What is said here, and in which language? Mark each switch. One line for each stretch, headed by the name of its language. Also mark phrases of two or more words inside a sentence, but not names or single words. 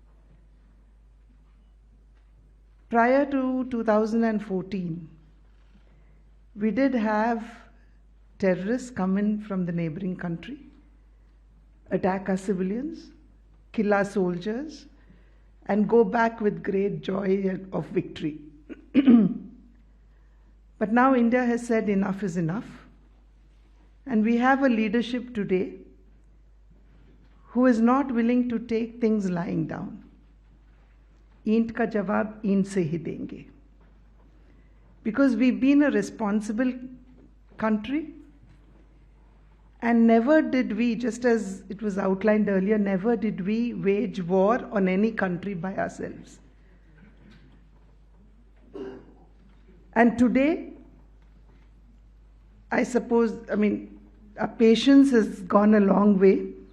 English: Prior to 2014, we did have terrorists come in from the neighboring country, attack our civilians, kill our soldiers, and go back with great joy of victory. But now India has said enough is enough, and we have a leadership today who is not willing to take things lying down.
Hindi: Eent ka jawab eent se hi denge.
English: Because we've been a responsible country, and never did we, just as it was outlined earlier, never did we wage war on any country by ourselves. And today, I suppose, our patience has gone a long way.